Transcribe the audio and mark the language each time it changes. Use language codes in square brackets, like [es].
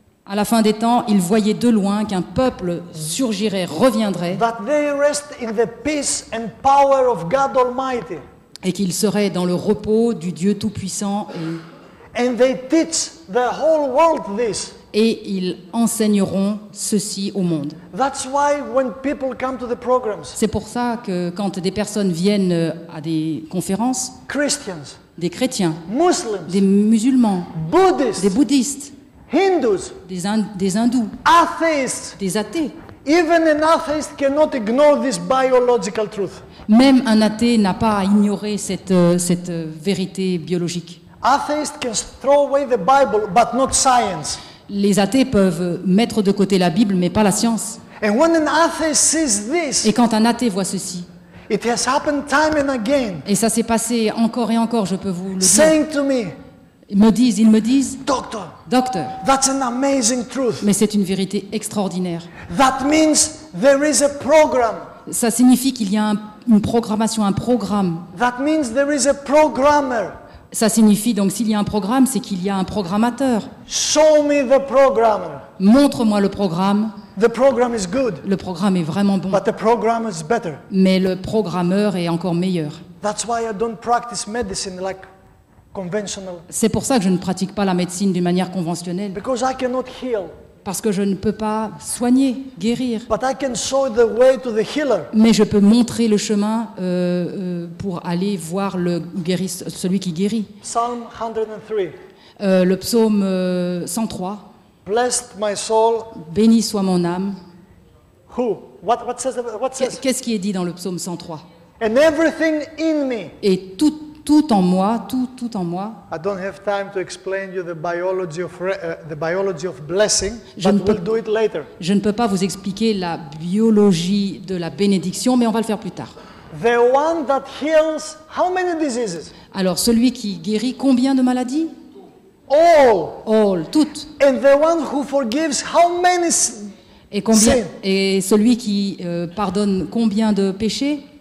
[fr] À la fin des temps, il voyait de loin qu'un peuple surgirait, reviendrait, [en] that they rest in the peace and power of God Almighty. [fr] et qu'il serait dans le repos du Dieu Tout-Puissant, [en] And they teach the whole world this. [fr] et ils enseigneront ceci au monde. [en] That's why when people come to the programs, [fr] C'est pour ça que quand des personnes viennent à des conférences, [en] Christians, [fr] des chrétiens, [en] Muslims, [fr] des musulmans, [en] Buddhists, [fr] des bouddhistes, [en] Hindus, [fr] des hindous, [en] atheists, [fr] des athées, [en] even an atheist cannot ignore this biological truth. [fr] même un athée n'a pas à ignorer cette vérité biologique. [en] Atheists can throw away the Bible, but not science. [fr] Les athées peuvent mettre de côté la Bible, mais pas la science. [en] And when an atheist sees this, [fr] Et quand un athée voit ceci, [en] it has happened time and again, [fr] et ça s'est passé encore et encore, je peux vous le dire, [en] saying to me, [fr] ils me disent, [en] Doctor, [fr] docteur, [en] that's an amazing truth. [fr] mais c'est une vérité extraordinaire. [en] That means there is a program. [fr] Ça signifie qu'il y a une programmation, un programme. [en] That means there is a programmer. [fr] Ça signifie donc s'il y a un programme, c'est qu'il y a un programmateur. [en] Show me the programmer. [fr] Montre-moi le programme. [en] The program is good, [fr] Le programme est vraiment bon, [en] but the programmer is better. [fr] mais le programmeur est encore meilleur. [en] That's why I don't practice medicine like conventional, [fr] C'est pour ça que je ne pratique pas la médecine d'une manière conventionnelle, [en] because I cannot heal, [fr] parce que je ne peux pas soigner, guérir, [en] but I can show the way to the healer. [fr] mais je peux montrer le chemin pour aller voir celui qui guérit. [en] Psalm 103. [fr] Le psaume 103, [en] Blessed my soul. [fr] Béni soit mon âme. [en] Who? What says? [fr] Qu'est-ce qui est dit dans le psaume 103? [en] And everything in me. [fr] Et tout en moi, tout en moi. [en] I don't have time to explain you the biology of blessing, [fr] Je [en] but [fr] ne peux- [en] we'll do it later. [fr] Je ne peux pas vous expliquer la biologie de la bénédiction, mais on va le faire plus tard. [en] The one that heals how many diseases? [fr] Alors, celui qui guérit combien de maladies? [en] All. All, [fr] toutes. [en] And the one who forgives how many? [fr] Et, combien, [en] Sin. [fr] et celui qui pardonne combien de péchés?